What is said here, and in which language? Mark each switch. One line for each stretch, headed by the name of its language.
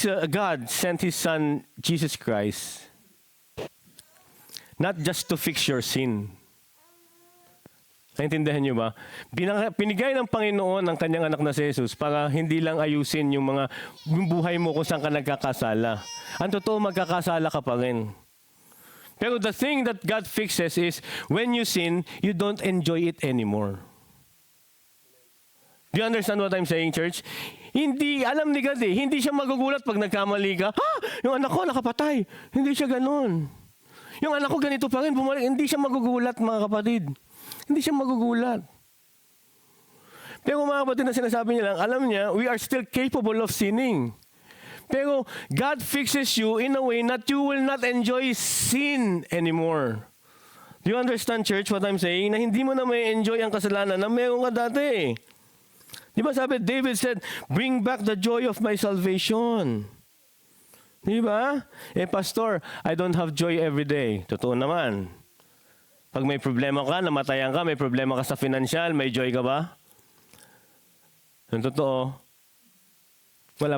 English: God sent His Son, Jesus Christ, not just to fix your sin.
Filipino: Naintindihan niyo ba? Pinigay ng Panginoon ang kanyang anak na si Jesus para hindi lang ayusin yung buhay mo kung saan ka nagkakasala. Ang totoo, magkakasala ka pa rin.
English: Pero the thing that God fixes is when you sin, you don't enjoy it anymore. Do you understand what I'm saying, church?
Filipino: Hindi, alam ni God eh, hindi siya magugulat pag nagkamali ka. Ha? Yung anak ko nakapatay. Hindi siya ganun. Yung anak ko ganito pa rin, bumalik. Hindi siya magugulat, mga kapatid. Hindi siya magugulat. Pero mga kapatid na sinasabi niya lang, alam niya,
English: we are still capable of sinning. Pero God fixes you in a way that you will not enjoy sin anymore. Do you understand, church, what I'm saying?
Filipino: Na hindi mo na may enjoy ang kasalanan na meron ka dati. Di ba sabi,
English: David said, bring back the joy of my salvation. Di ba? Pastor, I don't have joy every day.
Filipino: Totoo naman. Pag may problema ka, namatayan ka, may problema ka sa financial, may joy ka ba? Yung totoo. Wala.